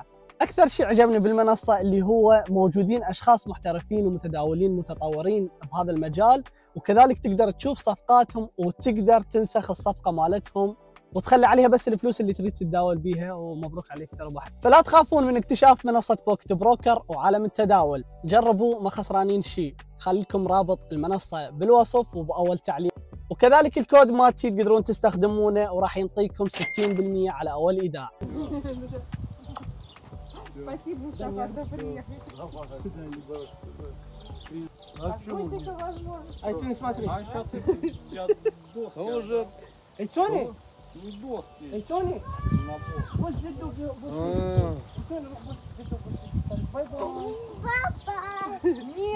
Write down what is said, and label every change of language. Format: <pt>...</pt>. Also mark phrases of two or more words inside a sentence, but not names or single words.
<ar>أكثر شيء عجبني بالمنصة اللي هو موجودين أشخاص محترفين ومتداولين متطورين بهذا المجال، وكذلك تقدر تشوف صفقاتهم وتقدر تنسخ الصفقة مالتهم وتخلي عليها بس الفلوس اللي تريد تتداول بيها، ومبروك عليك تربح. فلا تخافون من اكتشاف منصة بوكيت بروكر وعالم التداول، جربوا ما خسرانين شيء. خليكم رابط المنصة بالوصف وبأول تعليق، وكذلك الكود مالتي تقدرون تستخدمونه وراح ينطيكم 60% على أول إيداع.</ar> <ru>Спасибо, что приехали. Ай, ты не смотри. А сейчас я доски. Он уже... Эй, Тони! Не доски. Эй, Тони! На бок. Нет,</ru>